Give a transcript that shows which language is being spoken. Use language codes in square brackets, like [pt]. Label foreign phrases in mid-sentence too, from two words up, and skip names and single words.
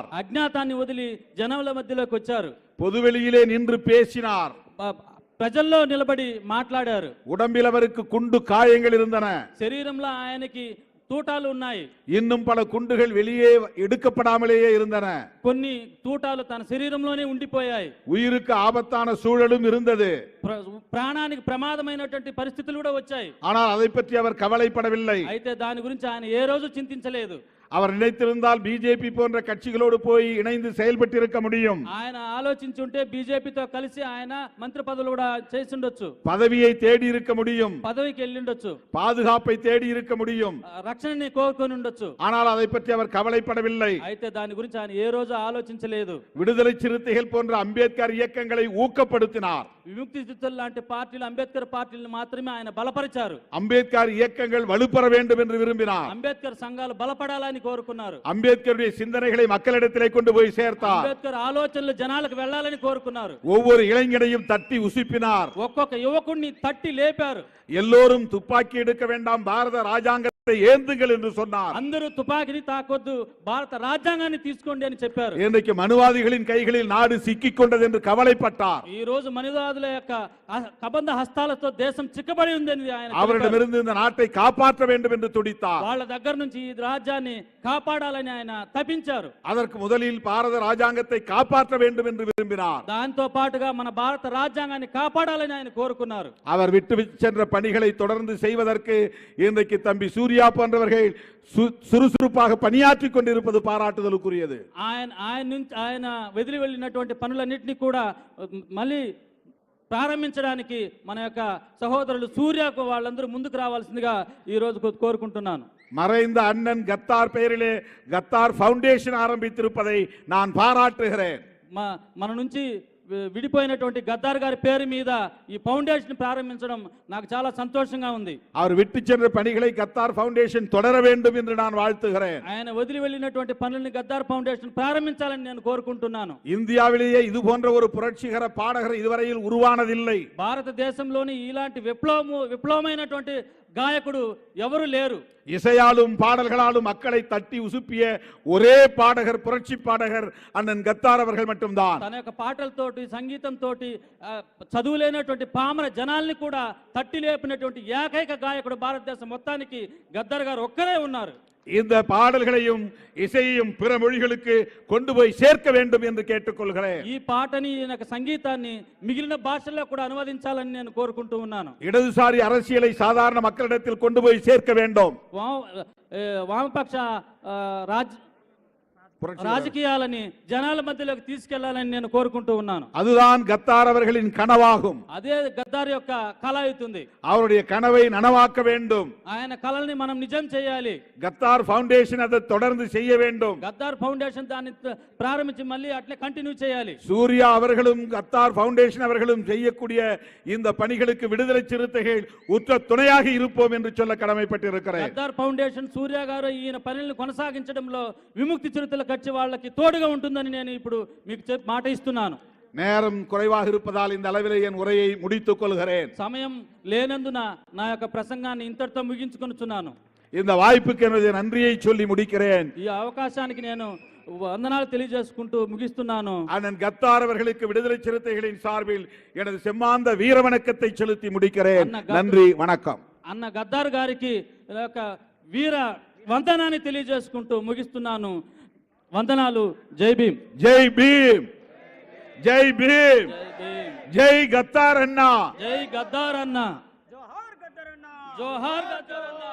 [te] అజ్ఞాతాన్ని వదిలి జనముల మధ్యలోకి వచ్చారు. [ta] பொதுவெளியிலே நின்று பேசினார். [te] ప్రజల్లో నిలబడి మాట్లాడారు. [ta] உடம்பில் அவருக்கு குண்டு காயங்கள் இருந்தன. [te] శరీరంలో ఆయనకి తూటాలు ఉన్నాయి. [ta] இன்னும் பல குண்டுகள் வெளியே எடுக்கப்படாமலேயே இருந்தன. [te] కొన్ని తూటాలు తన శరీరంలోనే ఉండిపోయాయి. [ta] உயிருக்கு ஆபத்தான சூழலும் இருந்தது. [te] ప్రాణానికి ప్రమాదమైనటువంటి పరిస్థితులు కూడా వచ్చాయి. [ta] ஆனால் அதை பற்றி அவர் கவலைப்படவில்லை. [te] అయితే దాని గురించి ఆయన ఏ రోజు చింతించలేదు. [ta] அவர் நினைத்திருந்தால் பிஜேபி போன்ற கட்சிகளோடு போய் இணைந்து செயல்பட்டிருக்க முடியும். [te] ఆయన ఆలోచించుంటే బీజేపీతో కలిసి ఆయన మంత్రి పదవులు కూడా చేసి ఉండొచ్చు. [ta] பதவியை தேடி இருக்க முடியும். [te] పదవికి వెళ్ళిండొచ్చు. [ta] பாதுகாப்பை தேடி இருக்க முடியும். [te] రక్షణని కోరుకొని ఉండొచ్చు. [ta] ஆனால் அதை பற்றி அவர் கவலைப்படவில்லை. [te] అయితే దాని గురించి ఆయన ఏ రోజు ఆలోచించలేదు. [ta] விடுதலை சிறுத்தைகள் போன்ற அம்பேத்கர் இயக்கங்களை ஊக்கப்படுத்தினார். [te] విముక్తి చిత్తుల లాంటి పార్టీలు అంబేద్కర్ పార్టీలను మాత్రమే ఆయన బలపరిచారు. [ta] அம்பேத்கர் இயக்கங்கள் வலுப்பெற வேண்டும் என்று விரும்பினார். [te] అంబేద్కర్ సంఘాలు బలపడాలని కోరుకున్నారు. [ta] அம்பேத்கருடைய சிந்தனைகளை மக்களிடத்திலே கொண்டு போய் சேர்த்தார். [te] అంబేద్కర్ ఆలోచనలు జనాలకు వెళ్ళాలని కోరుకున్నారు. [ta] ஒவ்வொரு இளைஞனையும் தட்டி உசுப்பினார். [te] ఒక్కొక్క యువకుడిని తట్టి లేపారు. [ta] எல்லோரும் துப்பாக்கி எடுக்க வேண்டாம், பாரத ராஜாங்கத்தை ஏந்துங்கள் என்று சொன்னார். [te] అందరూ తుపాకీని తాకొద్దు, భారత రాజ్యాంగాన్ని తీసుకోండి అని చెప్పారు. [ta] இன்றைக்கு மனுவாதிகளின் கைகளில் நாடு சிக்கிக் கொண்டது என்று கவலைப்பட்டார். [te] ఈ రోజు మనువాదుల యొక్క కబంధ హస్తాలతో దేశం చిక్కబడి ఉందని ఆయన [ta] அவரிடமிருந்து இந்த நாட்டை காப்பாற்ற வேண்டும் என்று துடித்தார். [te] వాళ్ళ దగ్గర నుంచి ఈ రాజ్యాన్ని కాపాడాలని ఆయన తపించారు. [ta] அதற்கு முதலில் பாரத ராஜாங்கத்தை காப்பாற்ற வேண்டும் என்று விரும்பினார். [te] దాంతో పాటుగా మన భారత రాజ్యాంగాన్ని కాపాడాలని ఆయన కోరుకున్నారు. [ta] அவர் விட்டு சென்ற பணிகளை தொடர்ந்து செய்வதற்கு இன்றைக்கு தம்பி சூர்யா போன்றவர்கள் சுறுசுறுப்பாக பணியாற்றிக் கொண்டிருப்பது பாராட்டுதலுக்குரியது. [te] ఆయన వదిలి వెళ్ళినటువంటి పనులన్నింటినీ కూడా మళ్ళీ ప్రారంభించడానికి మన యొక్క సహోదరులు సూర్యకు వాళ్ళందరూ ముందుకు రావాల్సిందిగా ఈ రోజు కోరుకుంటున్నాను. [ta] மறைந்த அண்ணன் கத்தார் பெயரிலே கத்தார் ஃபவுண்டேஷன் ஆரம்பித்திருப்பதை நான் பாராட்டுகிறேன். [te] మన నుంచి విడిపోయినటువంటి గద్దార్ గారి పేరు మీద ఈ ఫౌండేషన్ ప్రారంభించడం నాకు చాలా సంతోషంగా ఉంది. [ta] அவர் விட்டு சென்ற பணிகளை கத்தார் ஃபவுண்டேஷன் தொடர வேண்டும் என்று நான் வாழ்த்துகிறேன். [te] ఆయన వదిలి వెళ్ళినటువంటి పనుల్ని గద్దార్ ఫౌండేషన్ ప్రారంభించాలని నేను కోరుకుంటున్నాను. [ta] இந்தியாவிலேயே இது போன்ற ஒரு புரட்சிகர பாடகர் இதுவரையில் உருவானதில்லை. [te] భారతదేశంలోని ఇలాంటి విప్లవమైనటువంటి గాయకుడు ఎవరు లేరు. [ta] இசையாலும் பாடல்களாலும் மக்களை தட்டி உசுப்பிய ஒரே பாடகர், புரட்சி பாடகர் அண்ணன் கத்தார் அவர்கள் மட்டும்தான். [te] తన యొక్క పాటలతోటి సంగీతంతోటి చదువులేనటువంటి పామర జనాల్ని కూడా తట్టి లేపినటువంటి ఏకైక గాయకుడు భారతదేశం మొత్తానికి గద్దర్ గారు ఒక్కరే ఉన్నారు. [ta] இந்த பாடல்களையும் இசையையும் பிற மொழிகளுக்கு கொண்டு போய் சேர்க்க வேண்டும் என்று கேட்டுக்கொள்கிறேன். [te] ఈ పాటని సంగీతాన్ని మిగిలిన భాషల్లో కూడా అనువదించాలని నేను కోరుకుంటూ ఉన్నాను. [ta] இடதுசாரி அரசியலை சாதாரண மக்களிடத்தில் கொண்டு போய் சேர்க்க வேண்டும். [te] వామపక్ష రాజకీయాలని జనాల మధ్యలోకి తీసుకెళ్లాలని నేను కోరుకుంటూ ఉన్నాను. [ta] அதுதான் கத்தார் அவர்களின் கனவாகும். [te] అదే గద్దార్ యొక్క కళ అవుతుంది. [ta] அவருடைய கனவை நனவாக்க வேண்டும். [te] ఆయన కళల్ని మనం నిజం చేయాలి. [ta] கத்தார் ஃபவுண்டேஷன் அதை தொடர்ந்து செய்ய வேண்டும். [te] గద్దార్ ఫౌండేషన్ దాన్ని ప్రారంభించి మళ్ళీ అట్లే కంటిన్యూ చేయాలి. [ta] சூர்யா அவர்களும் கத்தார் ஃபவுண்டேஷன் அவர்களும் செய்யக்கூடிய இந்த பணிகளுக்கு விடுதலை சிறுத்தைகள் உற்ற துணையாக இருப்போம் என்று சொல்ல கடமைப்பட்டிருக்கிறேன். [te] గద్దార్ ఫౌండేషన్ సూర్య గారు ఈయన పనులను కొనసాగించడంలో విముక్తి చిరుతల కచ్చి వాళ్ళకి తోడుగా ఉంటుందని నేను ఇప్పుడు మీకు మాట ఇస్తున్నాను. [ta] நேரம் குறைவாக இருப்பதால் இந்த அளவிலே என் உரையை முடித்துக் கொள்கிறேன். [te] సమయం లేనందున నా యొక్క ప్రసంగాన్ని ఇంతటితో ముగించుకొనుచున్నాను. [ta] இந்த வாய்ப்புக்கு எனது நன்றியை சொல்லி முடிக்கிறேன். [te] ఈ అవకాశానికి నేను వందనాలు తెలియజేసుకుంటూ ముగిస్తున్నాను. [ta] அண்ணன் கத்தார் அவர்களுக்கு விடுதலை சிறுத்தைகளின் சார்பில் எனது செம்மாந்த வீர வணக்கத்தை செலுத்தி முடிக்கிறேன். நன்றி, வணக்கம். [te] అన్న గద్దార్ గారికి వీర వందనాన్ని తెలియజేసుకుంటూ ముగిస్తున్నాను. వందనాలు. జై భీమ్. జై భీమ్. జై భీమ్. జై గద్దార్ అన్న. జై గద్దార్ అన్న. జోహార్ గద్దార్ అన్న. జోహార్ గద్దార్ అన్న.